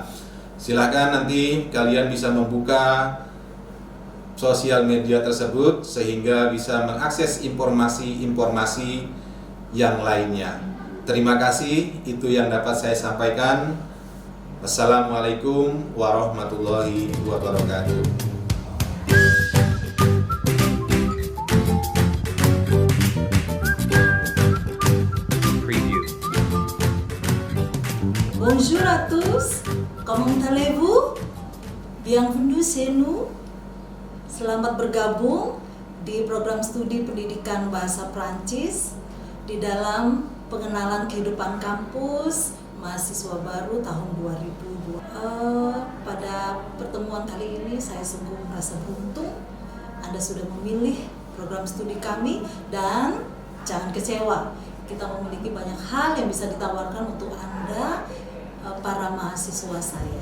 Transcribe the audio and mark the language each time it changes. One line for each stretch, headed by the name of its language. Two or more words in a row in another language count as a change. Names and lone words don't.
Indonesian: Silakan nanti kalian bisa membuka sosial media tersebut sehingga bisa mengakses informasi-informasi yang lainnya. Terima kasih, itu yang dapat saya sampaikan.
Arabic: والسلام عليكم ورحمة الله وبركاته.
French: Bonjour à tous, comment allez-vous? Bienvenue chez nous.
Indonesian: Selamat bergabung di program studi pendidikan bahasa Prancis di dalam pengenalan kehidupan kampus mahasiswa baru tahun 2002. Pada pertemuan kali ini saya sungguh merasa beruntung Anda sudah memilih program studi kami, dan jangan kecewa, kita memiliki banyak hal yang bisa ditawarkan untuk Anda, para mahasiswa saya.